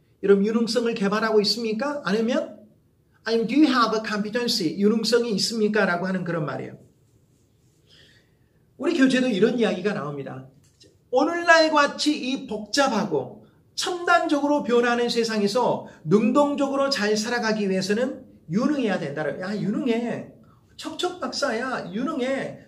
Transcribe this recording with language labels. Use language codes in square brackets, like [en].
[ko] 여러분 유능성을 개발하고 있습니까? 아니면 [en] do you have a competency? [ko] 유능성이 있습니까? 라고 하는 그런 말이에요. 우리 교재도 이런 이야기가 나옵니다. 오늘날 같이 이 복잡하고 첨단적으로 변하는 세상에서 능동적으로 잘 살아가기 위해서는 유능해야 된다. 야, 유능해. 척척 박사야. 유능해.